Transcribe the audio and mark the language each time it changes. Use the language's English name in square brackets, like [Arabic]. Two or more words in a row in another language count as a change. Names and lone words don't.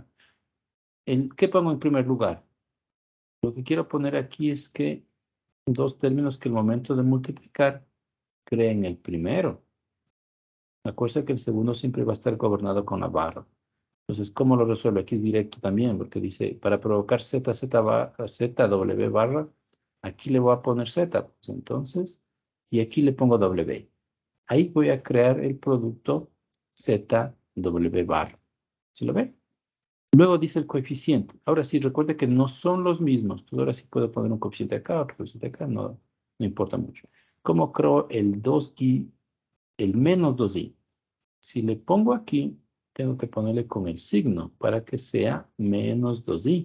[Spanish] ¿Qué pongo en primer lugar? Lo que quiero poner aquí es que dos términos que al momento de multiplicar creen el primero. Acuérdense que el segundo siempre va a estar gobernado con la barra. Entonces, ¿cómo lo resuelvo? Aquí es directo también, porque dice, para provocar z, w barra, aquí le voy a poner z, pues entonces, y aquí le pongo w. Ahí voy a crear el producto z, w barra. ¿Sí lo ve? Luego dice el coeficiente. Ahora sí, recuerde que no son los mismos. Entonces, ahora sí puedo poner un coeficiente acá, otro coeficiente acá, no importa mucho. ¿Cómo creo el 2i, el menos 2i? Si le pongo aquí, tengo que ponerle con el signo para que sea menos 2i.